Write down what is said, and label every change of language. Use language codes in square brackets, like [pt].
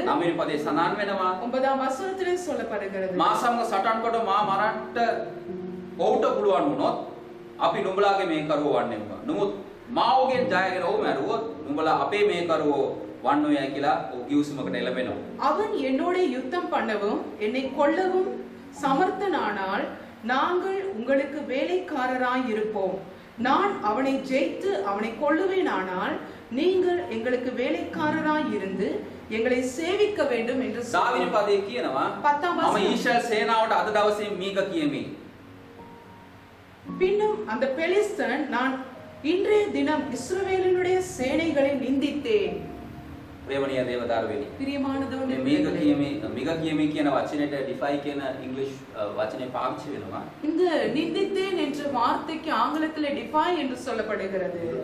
[si] 9 වෙනි පදේ සඳහන් වෙනවා [ta] 9ஆம் வசனத்திலே சொல்லப்படுகிறது, [si] මා සමග සටන් කොට මා මරන්න ඔහුට පුළුවන් වුණොත් අපි නුඹලාගේ මේ කරුවෝ වන්නේම. නමුත් මා ඔහුගෙන් ජයගෙන ඔහු මැරුවොත් නුඹලා අපේ මේ කරුවෝ වන්නෝයයි කියලා ඔහු ගිවිසුමකට එළඹෙනවා. [ta] அவன் என்னோட யுத்தம் பண்ணவும் என்னை கொல்லவும் சமர்த்தனானால் நாங்கள் உங்களுக்கு வேலைக்காரராய் இருப்போம். நான் அவனை ஜெயித்து அவனை கொல்லுவேனானால் நீங்கள் எங்களுக்கு வேலைக்காரராய் இருந்து எங்களை சேவிக்க வேண்டும் என்று [si] 10 වෙනි පදේ කියනවා [ta] 10ஆம் [si] මම [ta] வசனம். [si] ඊශ්‍රායල් සේනාවට අද දවසේ මීක කියමි. [ta] பின்னும் அந்த பெலிஸ்தன், நான் இன்றைய தினம் இஸ்ரவேலினுடைய சேனைகளை நிந்தித்தேன். [si] ප්‍රේමණීය දේවදාරුවෙනි. [ta] பிரியமானதவனே, [si] මීක කියමි කියන වචනයට ඩිෆයි කියන ඉංග්‍රීසි වචනේ පාවිච්චි වෙනවා. [ta] இந்த நிந்தித்தேன் என்ற வார்த்தைக்கு ஆங்கிலத்திலே டிஃபை என்று சொல்லப்படுகிறது.